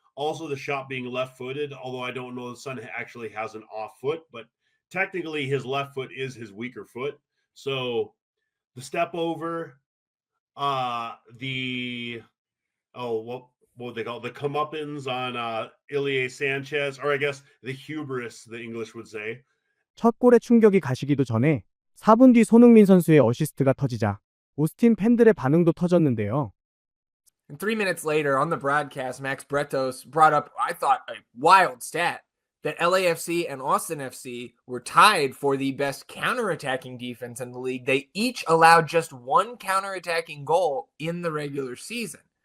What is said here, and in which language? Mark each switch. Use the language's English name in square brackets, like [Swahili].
[English] Also, the shot being left-footed, although I don't know the Sun actually has an off foot, but technically his left foot is his weaker foot. So the step over, what they call it? The comeuppance on Ilie Sanchez, or I guess the hubris, the English would say. [Korean] 첫 골의 충격이 가시기도 전에 4분 뒤 손흥민 선수의 어시스트가 터지자 오스틴 팬들의 반응도 터졌는데요. [English] And 3 minutes later on the broadcast, Max Bretos brought up, I thought, a wild stat that LAFC and Austin FC were tied for the best counterattacking defense in the league. They each allowed just one counterattacking goal in the regular season.